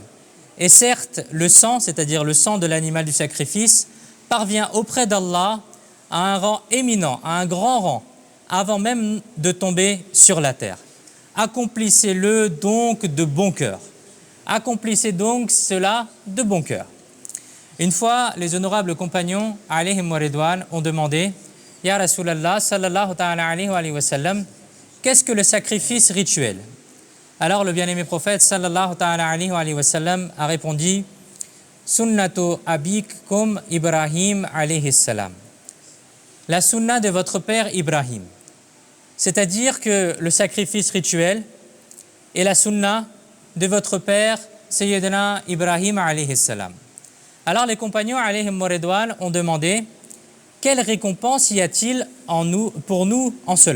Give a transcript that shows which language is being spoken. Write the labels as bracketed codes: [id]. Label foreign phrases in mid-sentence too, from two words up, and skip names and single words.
[fr] Et certes, le sang, c'est-à-dire le sang de l'animal du sacrifice, parvient auprès d'Allah à un rang éminent, à un grand rang, avant même de tomber sur la terre. Accomplissez-le donc de bon cœur. Accomplissez donc cela de bon cœur. Une fois, les honorables compagnons, [ar] عليهم ورضوان, [fr] ont demandé: [ar] يا رسول الله، صلى الله تعالى عليه وسلم, [fr] qu'est-ce que le sacrifice rituel? Alors le bien-aimé prophète [ar] صلى الله تعالى عليه وسلم [fr] a répondu: [ar] سنة أبيكم إبراهيم عليه السلام. [fr] La sunna de votre père Ibrahim. C'est-à-dire que le sacrifice rituel est la sunna de votre père Sayyidina Ibrahim [ar] عليه السلام. [fr] Alors les compagnons [ar] عليهم ورضوان [fr] ont demandé: quelle récompense y a-t-il pour nous en cela?